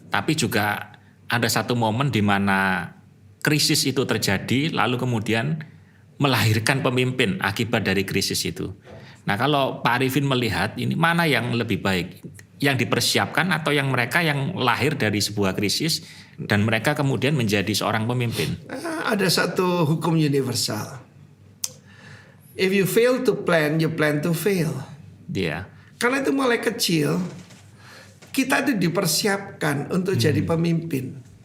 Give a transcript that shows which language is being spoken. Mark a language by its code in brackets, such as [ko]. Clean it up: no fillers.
[id] Tapi juga ada satu momen di mana krisis itu terjadi, lalu kemudian melahirkan pemimpin akibat dari krisis itu. Nah, kalau Pak Arifin melihat ini mana yang lebih baik? Yang dipersiapkan atau yang mereka yang lahir dari sebuah krisis dan mereka kemudian menjadi seorang pemimpin? Ada satu hukum universal. [en] If you fail to plan, you plan to fail. [id] Karena itu mulai kecil kita itu dipersiapkan untuk jadi pemimpin.